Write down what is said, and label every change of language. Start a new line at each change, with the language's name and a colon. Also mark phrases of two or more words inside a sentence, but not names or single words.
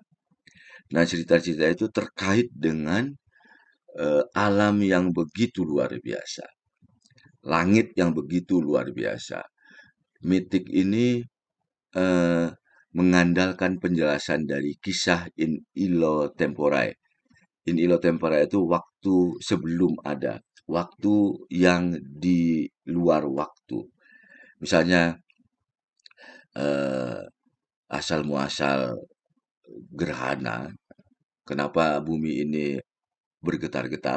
Indonesian: Nah, cerita-cerita itu terkait dengan alam yang begitu luar biasa, langit yang begitu luar biasa. Mitik ini eh, mengandalkan penjelasan dari kisah
Latin: in illo tempore. In illo tempore
Indonesian: itu waktu sebelum ada, waktu yang di luar waktu. Misalnya eh, asal muasal gerhana, kenapa bumi ini bergetar-getar?